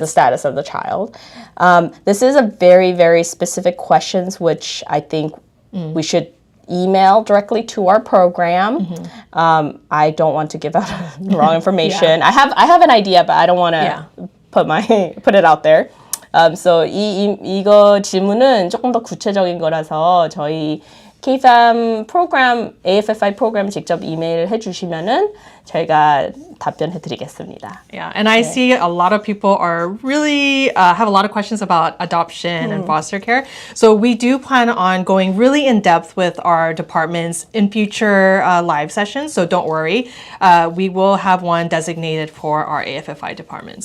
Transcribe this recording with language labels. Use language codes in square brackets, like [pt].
[en] The status of the child. This is a very, very specific questions, which I think we should email directly to our program. I don't want to give out wrong information. I have an idea, but I don't want to put it out there. [ko] So 이거 질문은 조금 더 구체적인 거라서 저희 KFAM 프로그램, AFFI 프로그램 직접 이메일 해주시면은 저희가 답변해드리겠습니다. [en] Yeah, and I see a lot of people are really have a lot of questions about adoption and foster care. So we do plan on going really in depth with our departments in future live sessions. So don't worry, we will have one designated for our AFFI department.